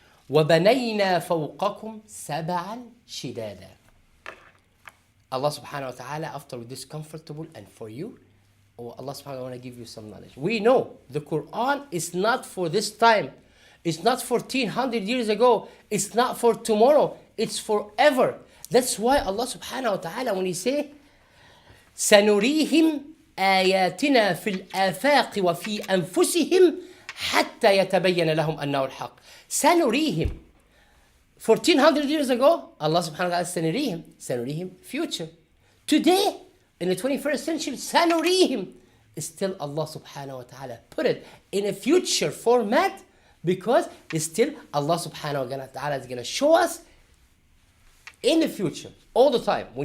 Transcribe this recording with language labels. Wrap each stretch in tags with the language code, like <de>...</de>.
<ar>وَبَنَيْنَا فَوْقَكُمْ سَبْعًا شِدَادًا.</ar> <en>Allah subhanahu wa ta'ala, after this comfortable and for you, Allah subhanahu wa ta'ala want to give you some knowledge. We know the Quran is not for this time. It's not 1400 years ago. It's not for tomorrow. It's forever. That's why Allah subhanahu wa ta'ala, when He say,</en> <ar>سَنُرِيهِمْ آيَاتِنَا فِي الْآفَاقِ وَفِي أَنفُسِهِمْ حَتَّى يَتَبَيَّنَ لَهُمْ أَنَّهُ الْحَقِّ. سَنُرِيهِمْ.</ar> <en>1400 years ago, Allah subhanahu wa ta'ala سَنُرِيهِمْ future. Today, in the 21st century, سَنُرِيهِمْ is still Allah subhanahu wa ta'ala put it in a future format, because it's still Allah subhanahu wa ta'ala is going to show us in the future all the time.</en>